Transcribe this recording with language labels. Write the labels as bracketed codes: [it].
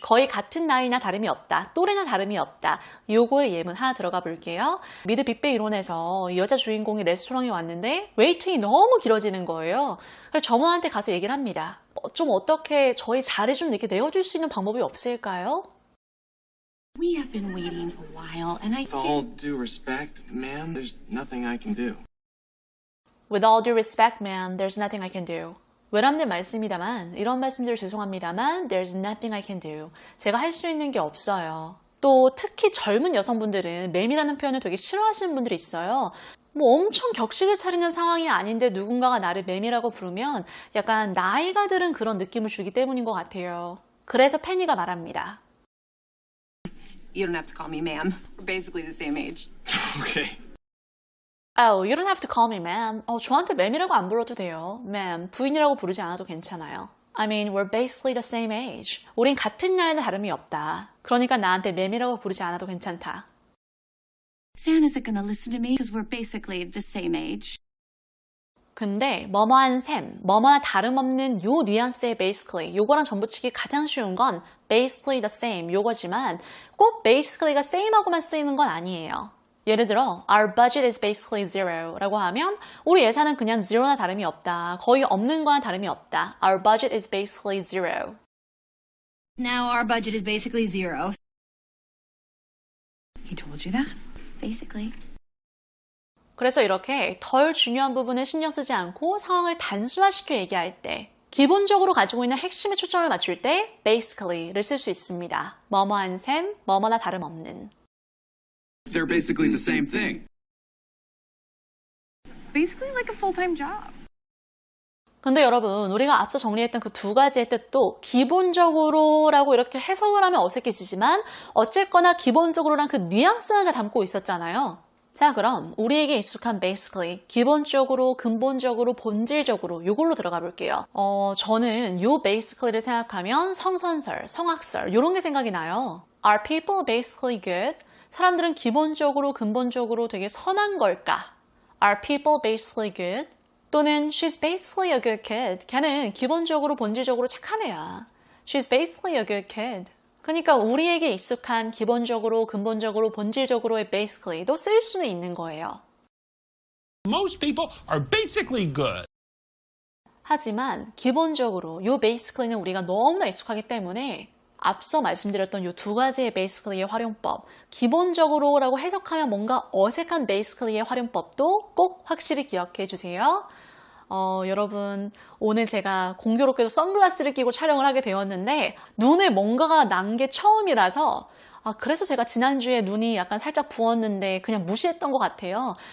[ko] 거의 같은 나이나 다름이 없다. 또래나 다름이 없다. 요거의 예문 하나 들어가 볼게요. 미드 빅뱅 이론에서 이 여자 주인공이 레스토랑에 왔는데 웨이팅이 너무 길어지는 거예요. 그래서 점원한테 가서 얘기를 합니다. 좀 어떻게 저희 자리 좀 이렇게 내어줄 수 있는 방법이 없을까요? [en] We have been waiting a while, and I With all due respect, ma'am, there's nothing I can do. With all due respect, ma'am, there's nothing I can do. [ko] 외람된 말씀이다만, 이런 말씀드려 죄송합니다만, [en] there's nothing I can do. [ko] 제가 할 수 있는 게 없어요. 또 특히 젊은 여성분들은 맴이라는 표현을 되게 싫어하시는 분들이 있어요. 뭐 엄청 격식을 차리는 상황이 아닌데 누군가가 나를 맴이라고 부르면 약간 나이가 들은 그런 느낌을 주기 때문인 것 같아요. 그래서 페니가 말합니다. [en] You don't have to call me ma'am. We're basically the same age. Okay. Oh, you don't have to call me ma'am. [ko] 저한테 맴이라고 안 불러도 돼요. ma'am, 부인이라고 부르지 않아도 괜찮아요. [en] I mean, we're basically the same age. [ko] 우린 같은 나이는 다름이 없다. 그러니까 나한테 맴이라고 부르지 않아도 괜찮다. [en] Sam isn't gonna listen to me because we're basically the same age. [ko] 근데 뭐뭐한 셈, 뭐뭐나 다름없는 요 뉘앙스의 basically, 요거랑 전부치기 가장 쉬운 건 [en] basically the same [ko] 요거지만 꼭 basically가 same하고만 쓰이는 건 아니에요. 예를 들어 [en] our budget is basically zero [ko] 라고 하면 우리 예산은 그냥 zero나 다름이 없다. 거의 없는 거나 다름이 없다. [en] Our budget is basically zero. Now our budget is basically zero. He told you that? Basically. [ko] 그래서 이렇게 덜 중요한 부분을 신경 쓰지 않고 상황을 단순화시켜 얘기할 때 기본적으로 가지고 있는 핵심에 초점을 맞출 때 basically를 쓸 수 있습니다. 뭐뭐한 셈, 뭐뭐나 다름없는. [en] They're basically the same thing. It's basically like a full-time job. [ko] 근데 여러분 우리가 앞서 정리했던 그 두 가지의 뜻도 기본적으로라고 이렇게 해석을 하면 어색해지지만 어쨌거나 기본적으로란 그 뉘앙스를 잘 담고 있었잖아요. 자, 그럼 우리에게 익숙한 basically, 기본적으로, 근본적으로, 본질적으로 이걸로 들어가 볼게요. 저는 요 basically를 생각하면 성선설, 성악설 이런 게 생각이 나요. [en] Are people basically good? [ko] 사람들은 기본적으로, 근본적으로 되게 선한 걸까? [en] Are people basically good? 또는 She's basically a good kid. [ko] 걔는 기본적으로, 본질적으로 착한 애야. [en] She's basically a good kid. [ko] 그러니까 우리에게 익숙한 기본적으로, 근본적으로, 본질적으로의 basically도 쓸 수는 있는 거예요. [en] Most people are basically good. [ko] 하지만 기본적으로 이 basically는 우리가 너무나 익숙하기 때문에 앞서 말씀드렸던 이 두 가지의 basically의 활용법, 기본적으로라고 해석하면 뭔가 어색한 basically의 활용법도 꼭 확실히 기억해 주세요. 여러분 오늘 제가 공교롭게도 선글라스를 끼고 촬영을 하게 되었는데 눈에 뭔가가 난 게 처음이라서 그래서 제가 지난주에 눈이 약간 살짝 부었는데 그냥 무시했던 것 같아요.